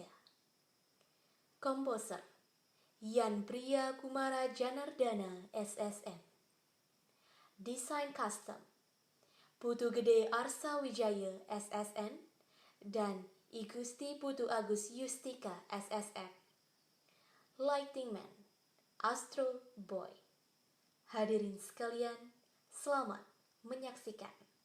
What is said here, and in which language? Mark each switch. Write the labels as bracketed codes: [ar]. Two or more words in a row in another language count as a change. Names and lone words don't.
[id] Komposer Yan Priya Kumara Janardana S.SN. Desain custom Putu Gede Arsa Wijaya S.SN dan Igusti Putu Agus Yustika S.SN. [en] Lighting Man Astro Boy. [id] Hadirin sekalian, selamat menyaksikan.